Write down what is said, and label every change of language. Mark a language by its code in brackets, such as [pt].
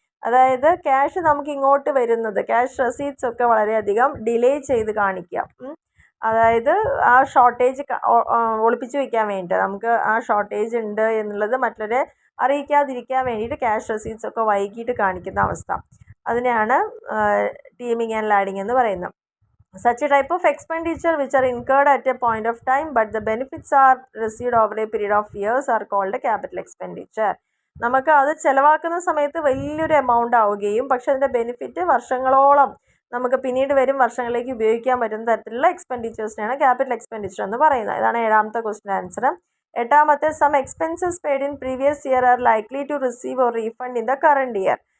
[ml] അതായത് ക്യാഷ് നമുക്ക് ഇങ്ങോട്ട് വരുന്നത്, ക്യാഷ് റെസീറ്റ്സ് ഒക്കെ വളരെയധികം ഡിലേ ചെയ്ത് കാണിക്കുക. അതായത് ആ ഷോർട്ടേജ് ഒളിപ്പിച്ച് വയ്ക്കാൻ വേണ്ടിയിട്ട്, നമുക്ക് ആ ഷോർട്ടേജ് ഉണ്ട് എന്നുള്ളത് മറ്റുള്ളവരെ അറിയിക്കാതിരിക്കാൻ വേണ്ടിയിട്ട് ക്യാഷ് റെസീറ്റ്സ് ഒക്കെ വൈകിട്ട് കാണിക്കുന്ന അവസ്ഥ, അതിനെയാണ് ടീമിംഗ് ആൻഡ് ലാഡിംഗ് എന്ന് പറയുന്നത്. [en] Such a type of expenditure which are incurred at a point of time but the benefits are received over a period of years are called a capital expenditure. [ml] നമുക്ക് അത് ചിലവാക്കുന്ന സമയത്ത് വലിയൊരു amount ആവുകയും പക്ഷെ അതിൻ്റെ benefit വർഷങ്ങളോളം നമുക്ക് പിന്നീട് വരും വർഷങ്ങളിലേക്ക് ഉപയോഗിക്കാൻ പറ്റുന്ന തരത്തിലുള്ള എക്സ്പെൻഡിച്ചേഴ്സിനാണ് ക്യാപിറ്റൽ എക്സ്പെൻഡിച്ചർ എന്ന് പറയുന്നത്. ഇതാണ് ഏഴാമത്തെ ക്വസ്റ്റ്യൻ ആൻസർ. എട്ടാമത്തെ [en] Some expenses paid in previous year are likely to receive or refund in the current year.